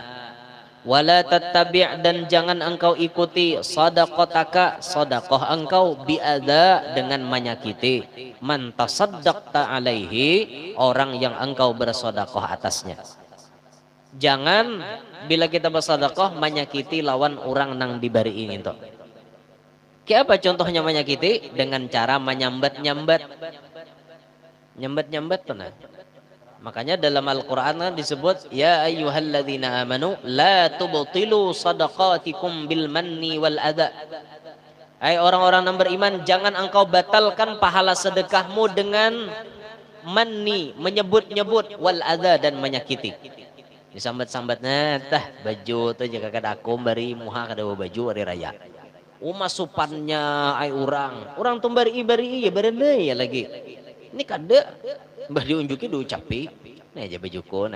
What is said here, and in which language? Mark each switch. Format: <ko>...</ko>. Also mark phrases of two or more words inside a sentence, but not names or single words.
<ar>ولا تتبع',</ar> <id>dan jangan engkau ikuti sadaqataka, sedekah engkau biadza, dengan menyakiti</id> <ar>من تصدقت عليه,</ar> <id>orang yang engkau bersedekah atasnya.</id> <bjn>Jangan bila kita bersedekah menyakiti lawan orang nang dibari ini tuh.</bjn> <id>Kayak apa contohnya menyakiti? Dengan cara menyambat-nyambat.</id> <bjn>Nyambat-nyambat tuh nah.</bjn> <id>Makanya dalam Al-Qur'an disebut</id> <ar>يا أيها الذين آمنوا لا تبطلوا صدقاتكم بالمن والأذى.</ar> <id>Hai orang-orang yang beriman, jangan engkau batalkan pahala sedekahmu dengan manni, menyebut-nyebut,</id> <ar>والأذى,</ar> <id>dan menyakiti.</id> <bjn>Disambat-sambatnya tah baju tuh jaga kada aku bari muha kada baju hari raya. Masupannya ai orang tuh bari ya barende ya lagi. Ini kada bari unjuki diucapi. Nah aja bajuku nah.</bjn>